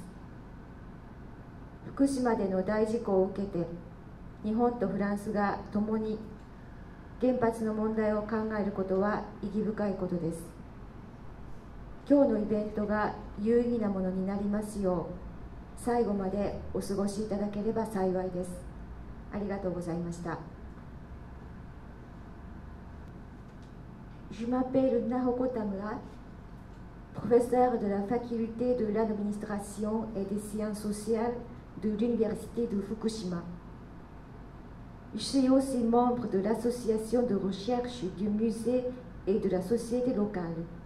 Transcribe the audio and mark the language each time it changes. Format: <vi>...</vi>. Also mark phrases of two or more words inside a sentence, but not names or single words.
<ja>福島での大事故を受けて日本とフランスが共に原発の問題を考えることは意義深いことです。今日のイベントが有意義なものになりますよう、最後までお過ごしいただければ幸いです。ありがとうございました。</ja> <fr>Je m'appelle Nahoko Tamura, professeur de la faculté de l'administration et des sciences sociales de l'université de Fukushima. Je suis aussi membre de l'association de recherche du musée et de la société locale.</fr>